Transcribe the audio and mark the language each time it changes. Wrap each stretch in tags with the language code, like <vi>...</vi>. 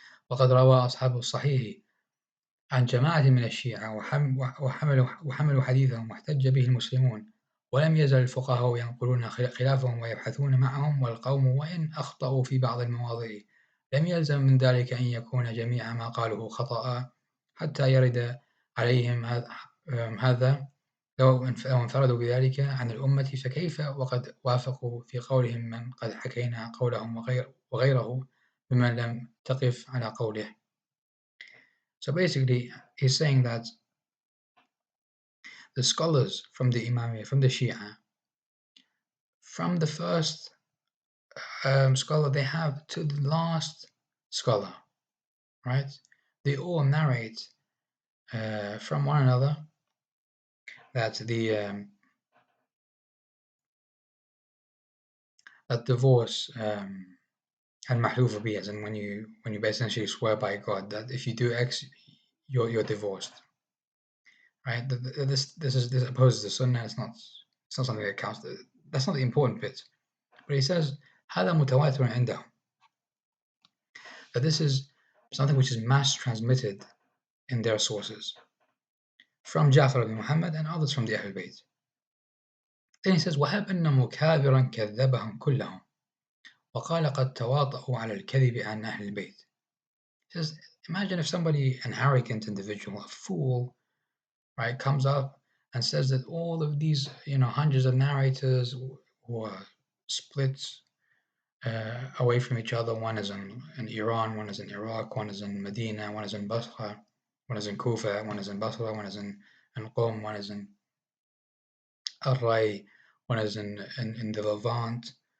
<ar>وقد روى أصحاب الصحيح عن جماعة من الشيعة وحملوا حديثهم واحتج به المسلمون، ولم يزل الفقهاء ينقلون خلافهم ويبحثون معهم، والقوم وإن أخطأوا في بعض المواضع لم يلزم من ذلك أن يكون جميع ما قالوه خطأ حتى يرد عليهم هذا لو انفردوا بذلك عن الأمة، فكيف وقد وافقوا في قولهم من قد حكينا قولهم وغيره ممن لم تقف على قوله.</ar> <en>So basically, he's saying that the scholars from the Imamiyya, from the Shia, from the first scholar they have to the last scholar, right? They all narrate from one another that that divorce and mahluf bi, as in when you essentially swear by God that if you do X, you're divorced, right? This opposes the Sunnah. It's not something that counts. That's not the important bit. But he says</en> <ar>هذا متواتر عندهم,</ar> <en>that this is something which is mass transmitted in their sources from Ja'far ibn Muhammad and others from the Ahlul Bayt.</en> <ar>Then he says وهب أن مكابرا كذبهم كلهم وقال قد تواطؤوا على الكذب عن أهل البيت.</ar> <en>He says, imagine if somebody, an arrogant individual, a fool, right, comes up and says that all of these, hundreds of narrators who are split away from each other. One is in Iran, one is in Iraq, one is in Medina, one is in Basra, one is in Kufa, one is in Basra, one is in Qom, one is in Ar-Ray, one is in the Levant.</en>